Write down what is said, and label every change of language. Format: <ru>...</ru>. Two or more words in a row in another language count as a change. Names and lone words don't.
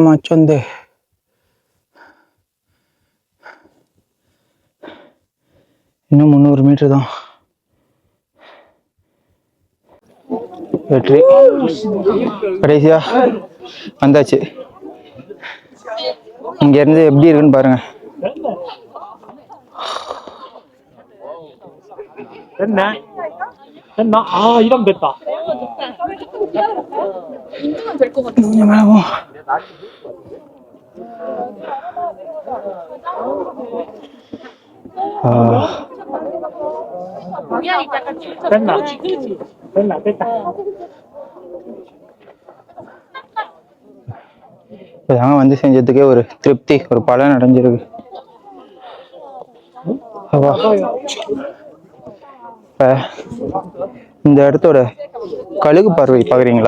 <ta>மாச்சு வந்து இன்னும் 300 மீட்டர் தான். வெற்றி, கடைசியா வந்தாச்சு. இங்க இருந்து எப்படி இருக்குன்னு பாருங்க.</ta> <ko>이러면 됐다. 됐다.</ko> <ta>இப்போதாங்க வந்து செஞ்சதுக்கே ஒரு திருப்தி, ஒரு பலன் அடைஞ்சிருக்கு. இப்போ இந்த இடத்தோட கழுகு பறவை பார்க்குறீங்களா?</ta>